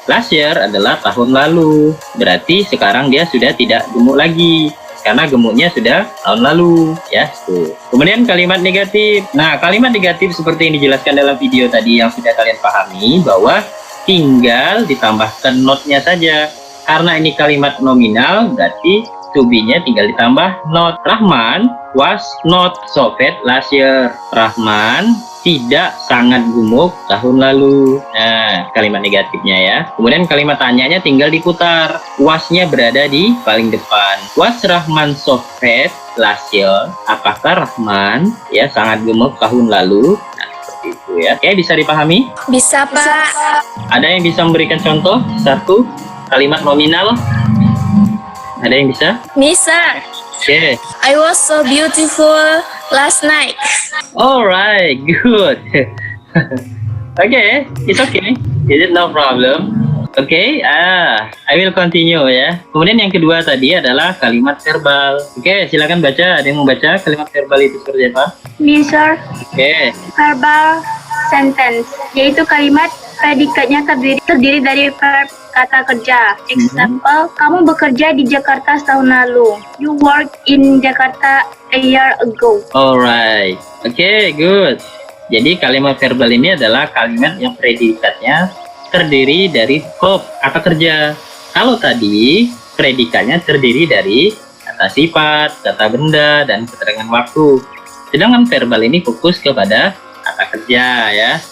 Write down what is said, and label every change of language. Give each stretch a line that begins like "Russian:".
Indonesian: Last year adalah tahun lalu, berarti sekarang dia sudah tidak gemuk lagi karena gemuknya sudah tahun lalu ya. Tuh. Kemudian kalimat negatif. Nah, kalimat negatif seperti yang dijelaskan dalam video tadi yang sudah kalian pahami, bahwa tinggal ditambahkan not-nya saja. Karena ini kalimat nominal, berarti to be-nya tinggal ditambah not.
English: Rahman was not so fat last year.
Indonesian: Rahman tidak sangat gemuk tahun lalu. Nah, kalimat negatifnya ya. Kemudian kalimat tanyanya tinggal diputar. Was-nya berada di paling depan.
English: Was Rahman so fat last year?
Indonesian: Apakah Rahman ya sangat gemuk tahun lalu? Nah, seperti itu. ya. Oke, bisa dipahami? Bisa, Pak. Ada yang bisa memberikan contoh satu kalimat nominal? Ada yang bisa? Bisa. Oke.
English: I was so beautiful last night. Alright, good. Okay, it's okay. Is it no problem?
Indonesian: Oke,
English: I will continue ya.
Indonesian: Kemudian yang kedua tadi adalah kalimat verbal. Oke, silakan baca. Ada yang mau baca kalimat verbal itu seperti apa? Bisa Oke, verbal sentence, yaitu kalimat predikatnya terdiri dari verb kata kerja. Example, kamu bekerja di Jakarta setahun lalu.
English: You worked in Jakarta a year ago. alright. Oke, good.
Indonesian: Jadi kalimat verbal ini adalah kalimat yang predikatnya terdiri dari verb kata kerja. Kalau tadi predikatnya terdiri dari kata sifat, kata benda, dan keterangan waktu. Sedangkan verbal ini fokus kepada kata kerja ya.